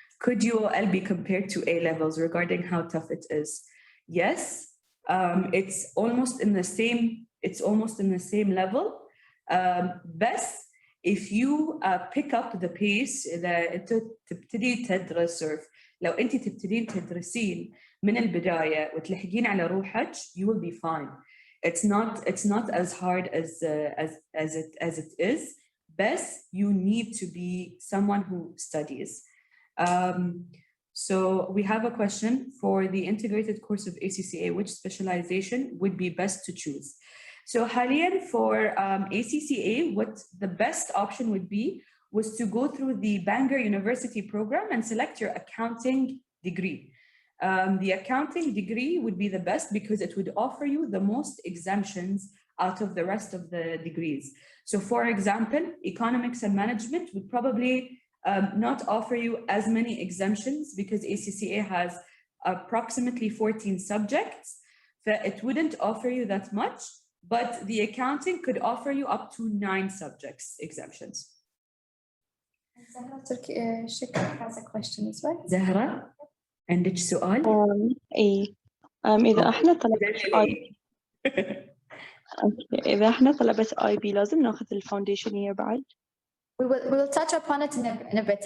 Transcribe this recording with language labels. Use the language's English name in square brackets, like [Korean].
[English] Could UOL be compared to A levels regarding how tough it is? Yes, it's almost in the same level. Best if you pick up the pace [Arabic] إذا أنت تبتدي تدرس [English] surf. [Arabic] لو أنت تبتدين تدرسين من البداية وتلحقين على روحك, [English] you will be fine. It's not as hard as it is. Best you need to be someone who studies. So we have a question for the integrated course of ACCA, which specialization would be best to choose? So [Arabic] حاليا [English] for ACCA, what the best option would be was to go through the Bangor University program and select your accounting degree. The accounting degree would be the best because it would offer you the most exemptions out of the rest of the degrees. So for example, economics and management would probably not offer you as many exemptions because ACCA has approximately 14 subjects. It wouldn't offer you that much, but the accounting could offer you up to 9 subjects exemptions. Zahra Shikar has a question as well. [Arabic] زهرة عندك سؤال؟ إيه إذا إحنا طلبة إذا إحنا طلبة IB لازم ناخذ الفاونديشن year بعد؟ [English] We will touch upon it in a bit.